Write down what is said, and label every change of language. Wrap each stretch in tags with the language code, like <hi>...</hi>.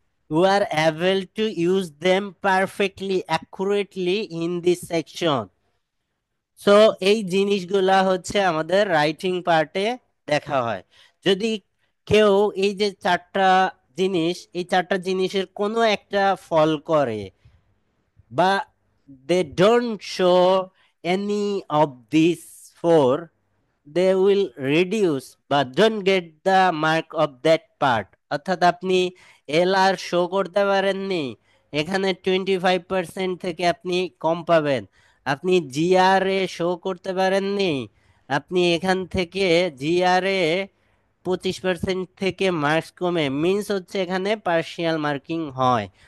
<en>You are able to use them perfectly, accurately in this section.</en> <bn>So এই জিনিসগুলা হচ্ছে আমাদের রাইটিং পার্টে দেখা হয়। যদি কেউ এই যে চারটা জিনিস, এই চারটা জিনিসের কোনো একটা ফল করে, বা</bn> <en>they don't show any of these four, they will reduce but don't get the mark of that part।</en> <bn>অর্থাৎ আপনি এল আর শো করতে পারেননি, এখানে 25% থেকে আপনি কম পাবেন। আপনি জিআর এ শো করতে পারেননি, আপনি এখান থেকে জিআর এ 25% থেকে মার্কস কমে, মিন্স হচ্ছে এখানে পার্শিয়াল মার্কিং হয়।</bn>